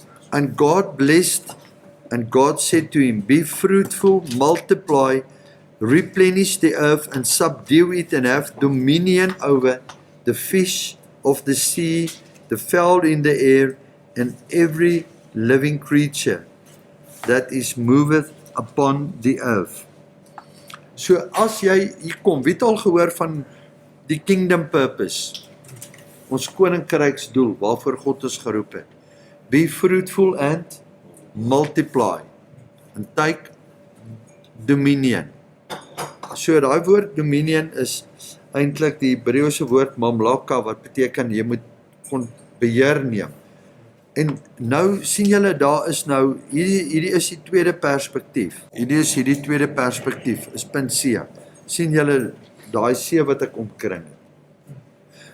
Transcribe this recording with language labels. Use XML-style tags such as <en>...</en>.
<en>And God blessed, and God said to him, be fruitful, multiply, replenish the earth, and subdue it, and have dominion over the fish of the sea, the fowl in the air, and every living creature that is moveth upon the earth.</en> <af>So as jy hier kom, wie het al gehoor van die</af> <en>kingdom purpose?</en> <af>Ons koninkryksdoel, waarvoor God ons geroep het.</af> <en>Be fruitful and multiply. And take dominion.</en> <af>So daai woord dominion is eintlik die Hebreëse woord mamlaka, wat beteken jy moet beheer neem. En nou sien julle, daar is nou, hierdie is die tweede perspektief. Hierdie tweede perspektief, is punt C. Sien julle, daai C wat ek omkring het.</af>